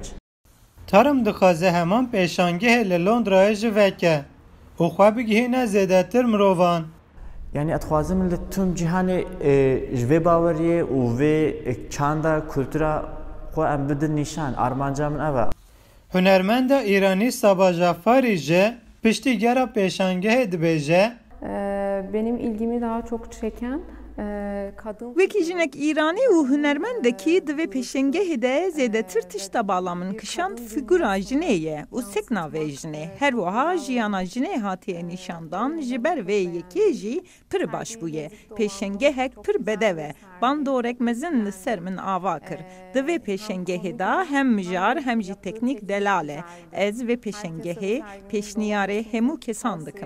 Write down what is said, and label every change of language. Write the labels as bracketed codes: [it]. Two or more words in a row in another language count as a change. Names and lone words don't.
[ku] تارم دخوازه همان پیشانگه لندرایج وکه او خواه بگیه نه زیده تر مروان یعنی اتخوازم لتون جهان جوی باوریه و وی چاندا کلتورا خواه ام بده نشان آرمانجا من اوه [fa] هنرمند ایرانی [ku] Sabah Jaffari je piştigera peşange dibêje [tr] benim ilgimi daha çok çeken kadın [ku] Wekî jinek İranî û hunermendekî divê pêşengehê de zêdetir tişta balamın kişand fîgura jinê ye û sekna vê jinê her wiha jiyana jinê hatiye nîşandan ji ber vê yekê jî pir baş bûye pêşengehek pir bedev e bandorek mezin li ser min ava kir divê pêşengehê da hem mijar hem jî teknîk delal e ez vê pêşengehê pêşniyarê hemû kesan dikim